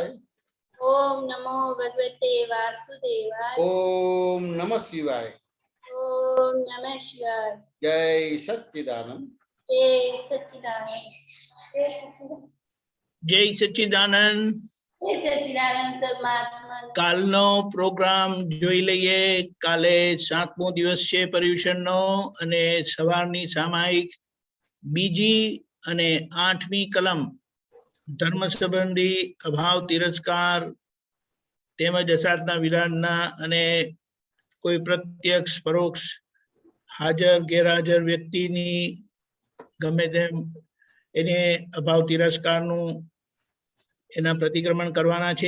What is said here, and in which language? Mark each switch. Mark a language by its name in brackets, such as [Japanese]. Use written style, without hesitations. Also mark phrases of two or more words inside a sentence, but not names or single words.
[Sanskrit] ओम नमो भगवते वासुदेवाय, ओम नमः शिवाय, ओम नमः शिवाय। जय सच्चिदानंद। जय सच्चिदानंद। जय सच्चिदानंद। जय सच्चिदानंद। जय सच्चिदानंद પરમાત્મા। [Gujarati] કાલનો પ્રોગ્રામ જોઈ લઈએ। કાલે 7મો દિવસ છે પર્યુષણનો અને સવારની સામાયિક બીજી અને 8મી કલમ ધર્મ સંબંધી અભાવ તિરસ્કાર તેમજ અસાધના વિરાધના અને કોઈ પ્રત્યક્ષ પરોક્ષ હાજર ગેરહાજર વ્યક્તિની ગમે તેમ એને અભાવ તિરસ્કારનું એના પ્રતિક્રમણ કરવાના છે।